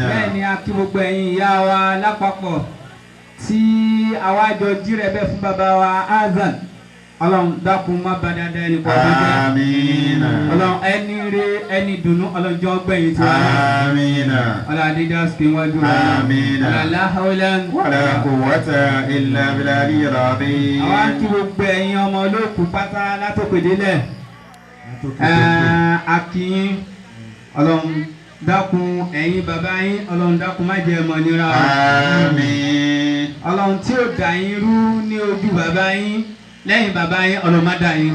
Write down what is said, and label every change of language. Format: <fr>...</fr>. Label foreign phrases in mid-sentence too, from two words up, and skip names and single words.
<yo>bẹ́ẹ̀ ni a kí gbogbo ẹ̀yin ìyá wa lápapọ̀ tí àwa jọ jíire bẹ́ẹ̀ fún bàbá wa Hasan. Ọlọ́run dákun má bà dáadáa ẹni kọ́ ọdún jẹ́. amina. Ọlọ́run ẹni rere ẹni dùnú Ọlọ́run jọ gbẹ̀yìn tiwa náà. amina. Ọlọ́run adéjà sùkè wájú rẹ̀. Àmín. Ọlọ́lá hawlan.</yo> <ar>ولا قوة إلا بالله العظيم.</ar> <yo>àwa kí gbogbo ẹ̀yin ọmọ olóòkú pátá látòkèdélẹ̀. akínyín Ọlọ́run dákun ẹ̀yin bàbá yín Ọlọ́run dákun má jẹ́ mọ̀ nira. àmín. Ọlọ́run tí ó dà yín rú ní ojú bàbá yín lẹ́yìn bàbá yín Ọlọ́run má dà yín rú.</yo>